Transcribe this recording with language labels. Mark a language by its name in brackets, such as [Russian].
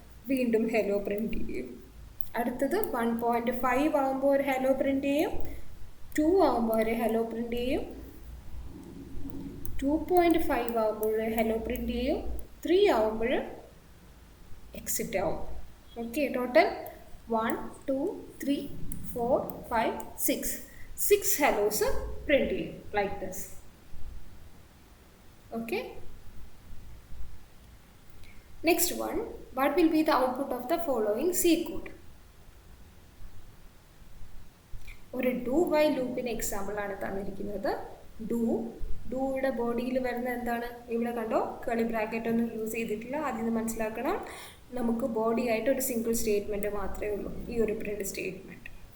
[Malayalam] വീണ്ടും hello print ചെയ്യും. അടുത്തത് 1.5 ആകുമ്പോൾ ഒരു ഹലോ പ്രിൻ്റ് ചെയ്യും. 2 ആകുമ്പോൾ ഒരു ഹലോ പ്രിൻ്റ് ചെയ്യും. 2.5 ആകുമ്പോൾ ഹലോ പ്രിൻ്റ് ചെയ്യും. 3 ആകുമ്പോൾ എക്സിറ്റ് ആവും. ഓക്കെ, ടോട്ടൽ [English] 1 2 3 4 5 6 hellos print [Malayalam] ചെയ്യും [English] like this. Okay. Next one, what will be the output of the following C code? [Malayalam] ഒരു ഡു വൈൽ ലൂപ്പിന് എക്സാമ്പിൾ ആണ് തന്നിരിക്കുന്നത്. ഡൂയുടെ ബോഡിയിൽ വരുന്ന എന്താണ്? ഇവിടെ കണ്ടോ, കേളി ബ്രാക്കറ്റ് ഒന്നും യൂസ് ചെയ്തിട്ടില്ല. അതിൽ നിന്ന് മനസ്സിലാക്കണം, നമുക്ക് ബോഡി ആയിട്ട് ഒരു സിംഗിൾ സ്റ്റേറ്റ്മെൻറ്റ് മാത്രമേ ഉള്ളൂ, ഈ ഒരു പ്രിന്റ് സ്റ്റേറ്റ്മെൻറ്റ്.